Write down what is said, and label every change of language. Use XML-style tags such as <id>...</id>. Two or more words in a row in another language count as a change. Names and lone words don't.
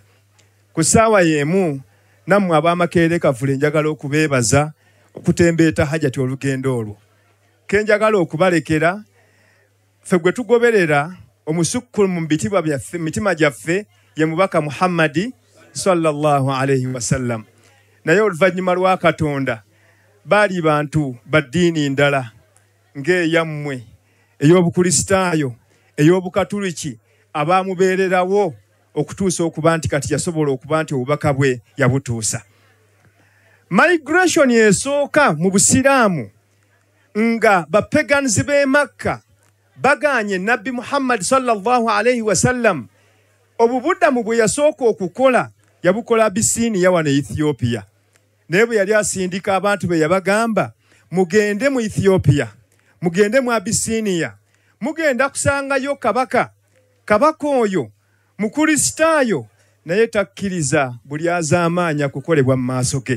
<lg>Ku ssaawa y'emu nammwe ab'amakerere kavule njagala okubeebaza okutembeeta Hajati olugendo olwo. Ke njagala okubalekera ffe gwe tugoberera omusukkulu mu mitima gyaffe ye mubaka Muhammadi</lg> <ar>صلى الله عليه وسلم.</ar> <lg>naye oluvannyuma lwa Katonda baali bantu baddiini ndala ng'eyammwe ey'Obukristaayo ey'Obukatuliki abaamubeererawo okutuusa okuba nti kati yasobola okuba nti obubaka bwe yabutuusa. Migration esooka mu Busiraamu nga bapagans b'e Makka baganye Nabbi Muhammad</lg> <ar>صلى الله عليه وسلم,</ar> <lg>obubuddamu bwe yasooka okukola yabukola Abisiniya wano Ethiopia. Naye bwe yali asindika abantu be yabagamba mugende mu Ethiopia, mugende mu Abisiniya, mugenda kusangayo kabaka oyo mukristaayo naye takkiriza buli azaamaanya kukolebwa mu maaso ge.</lg>